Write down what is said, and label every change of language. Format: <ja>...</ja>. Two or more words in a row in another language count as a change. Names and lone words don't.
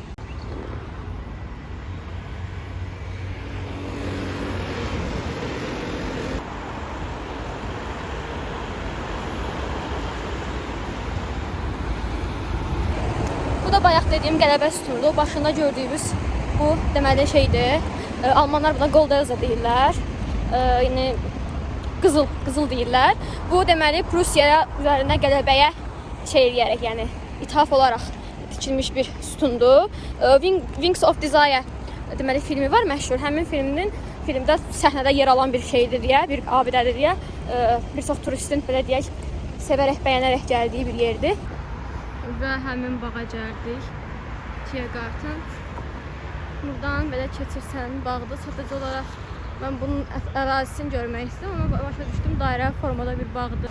<az>Bu da bayaq dediyim qələbə sütunudur. Başında gördüyümüz bu deməli şeydir. Almanlar buna Goldeza deyirlər. Yəni qızıl deyirlər. Bu deməli Prussiya üzərində qələbəyə şey eləyərək, yəni ithaf olaraq tikilmiş bir sütundur. Wings of Desire deməli filmi var məşhur. Həmin filmdə səhnədə yer alan bir şeydir deyə, bir abidədir deyə bir çox turistin belə deyək sevərək, bəyənərək gəldiyi bir yerdir. Və həmin bağa gəldik. Tiergarten. Buradan belə keçirsən bağda sadəcə olaraq mən bunun ərazisini görmək istəyirəm, amma başa düşdüm dairə formada bir bağdır.</az>